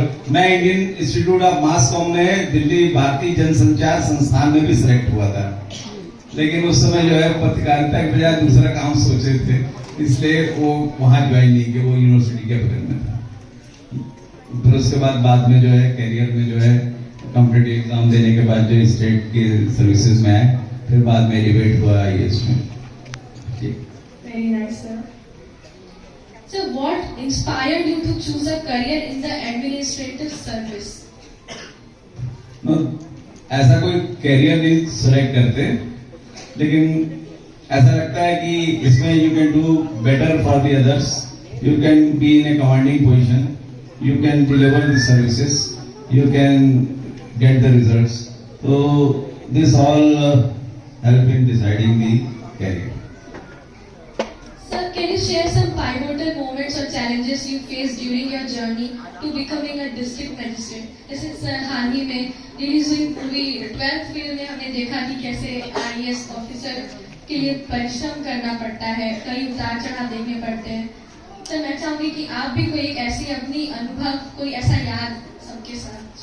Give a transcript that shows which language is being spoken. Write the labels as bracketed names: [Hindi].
[Hindi] मैं Indian institute of mass com में दिल्ली भारतीय जनसंचार संस्थान में भी सिलेक्ट हुआ था, लेकिन उस समय जो है पत्रकारिता के बजाय दूसरा काम सोचे थे, इसलिए वो वहां ज्वाइन नहीं किया, वो यूनिवर्सिटी के बगल में था. फिर उसके बाद में जो है कैरियर में जो है कॉम्पिटिटिव एग्जाम देने के बाद जो स्टेट के सर्विसेज में आए, फिर बाद में एलिवेट हुआ आईएएस में. [English] Very nice, sir. So, what inspired you to choose a career in the administrative service? No, [Hindi] ऐसा कोई कैरियर नहीं सिलेक्ट करते, लेकिन ऐसा लगता है कि इसमें [English] You can do better for the others, you can be in a commanding position, you can deliver the services, you can get the results. So this all help in deciding the career. Sir, can you share some pivotal moments or challenges you faced during your journey to becoming a district magistrate? [Hindi] जैसे sir हाल ही में release हुई movie 12th fail में हमने देखा कि कैसे IAS officer के लिए परिश्रम करना पड़ता है, कई उतार चढ़ाव देखने पड़ते हैं. सर मैं चाहूंगी कि आप भी कोई ऐसी अपनी अनुभव, कोई ऐसा याद सबके साथ.